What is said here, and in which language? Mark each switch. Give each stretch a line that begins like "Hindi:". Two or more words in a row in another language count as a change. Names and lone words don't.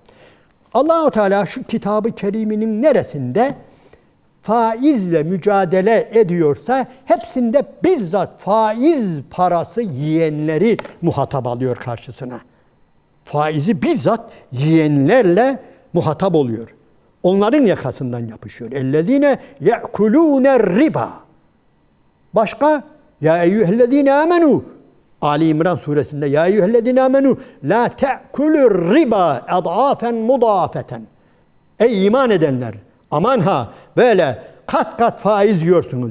Turkish: Allah-u Teala şu kitabı keriminin neresinde faizle mücadele ediyorsa hepsinde bizzat faiz parası yiyenleri muhatap alıyor karşısına. Faizi bizzat yiyenlerle muhatap oluyor. Onların yakasından yapışıyor.
Arabic: اَلَّذ۪ينَ يَأْكُلُونَ الرِّبَا.
Turkish: Başka?
Arabic: يا أيها الذين آمنوا. Ali İmran suresinde يا أيها الذين آمنوا لا تأكلوا الربا أضعافا مضاعفة.
Turkish: Ey iman edenler, aman ha, böyle kat kat faiz yiyorsunuz.